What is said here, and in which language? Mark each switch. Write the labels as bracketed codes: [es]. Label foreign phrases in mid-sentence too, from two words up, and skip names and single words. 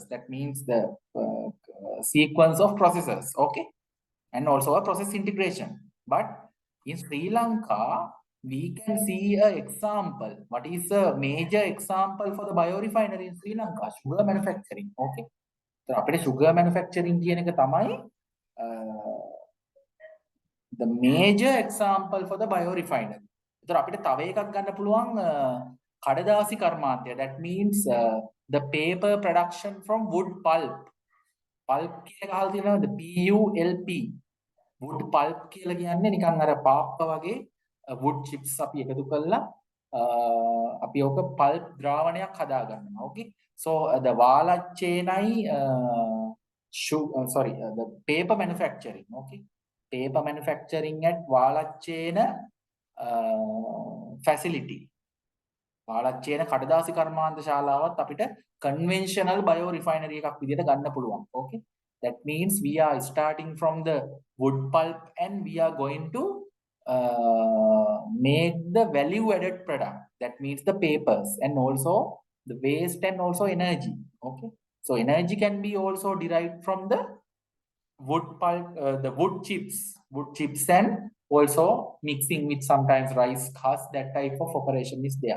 [en] That means the sequence of processes, okay, and also a process integration. But in Sri Lanka, we can see an example. What is a major example for the biorefinery in Sri Lanka? Sugar manufacturing. Okay. So, අපේ sugar manufacturing [si] කියන එක තමයි [en] the major example for the biorefinery. [si] ඒතර අපිට තව එකක් ගන්න පුළුවන් කඩදාසි කර්මාන්තය. [en] That means the paper production from wood pulp. [si] Pulp කියන එක අහලා තියෙනවද? [en] PULP. wood pulp [si] කියලා කියන්නේ නිකන් අර පාප්ප වගේ [en] wood chips [si] අපි එකතු කරලා අපි ඔක pulp ද්‍රාවණයක් හදා ගන්නවා. [en] Okay. So the වාලච්චේනයි the paper manufacturing. Okay. Paper manufacturing at වාලච්චේන facility. [si] වාලච්චේන කඩදාසි කර්මාන්ත ශාලාවත් අපිට [en] conventional biorefinery [si] එකක් විදිහට ගන්න පුළුවන්. [en] Okay. That means we are starting from the wood pulp and we are going to make the value added product. That means the papers and also the waste and also energy. Okay. So energy can be also derived from the wood pulp, the wood chips and also mixing with sometimes rice husk, that type of operation is there.